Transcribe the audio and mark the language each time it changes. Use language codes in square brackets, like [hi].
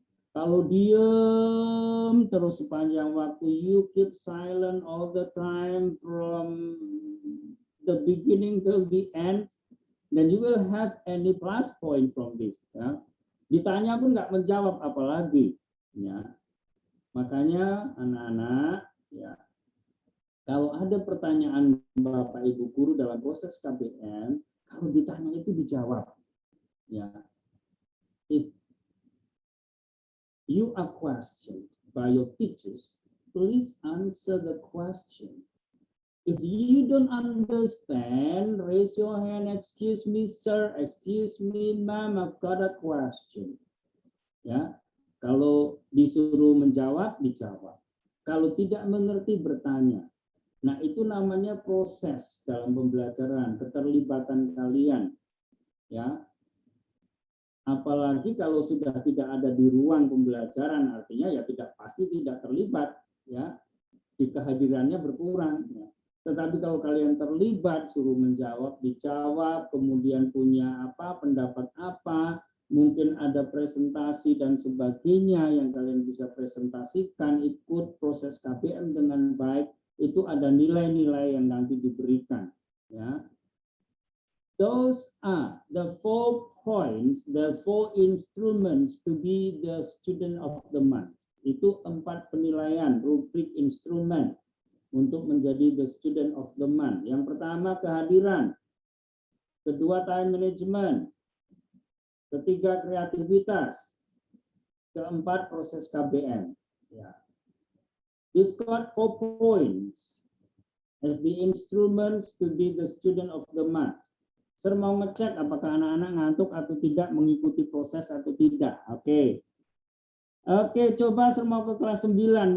[id] Kalau diem terus sepanjang waktu, [en] you keep silent all the time from the beginning till the end, then you will have any plus point from this. Ya. [id] Ditanya pun nggak menjawab apalagi. Ya. Makanya anak-anak, ya, kalau ada pertanyaan Bapak Ibu guru dalam proses KBM, Kalau ditanya itu dijawab. Ya. [en] If you are questioned by your teachers, please answer the question. If you don't understand, raise your hand. Excuse me, sir. Excuse me, ma'am. I've got a question. [id] Ya, kalau disuruh menjawab, dijawab. Kalau tidak mengerti, bertanya. Nah, itu namanya proses dalam pembelajaran, keterlibatan kalian. Ya, apalagi kalau sudah tidak ada di ruang pembelajaran, artinya ya pasti tidak terlibat. Ya, di kehadirannya berkurang. Ya. Tetapi kalau kalian terlibat, suruh menjawab, dijawab, kemudian punya pendapat apa, mungkin ada presentasi dan sebagainya yang kalian bisa presentasikan, ikut proses KBM dengan baik, itu ada nilai-nilai yang nanti diberikan. Ya. [en] Those are the 4 points, the 4 instruments to be the student of the month. [id] Itu 4 penilaian, rubrik instrumen untuk menjadi [en] the student of the month. [id] Yang pertama kehadiran, kedua time management, ketiga kreativitas, keempat proses KBM. Ya. [en] We've got 4 points as the instruments to be the student of the month. [id] Saya mau ngecek apakah anak-anak ngantuk atau tidak, mengikuti proses atau tidak. Oke. Oke, coba saya mau ke kelas 9.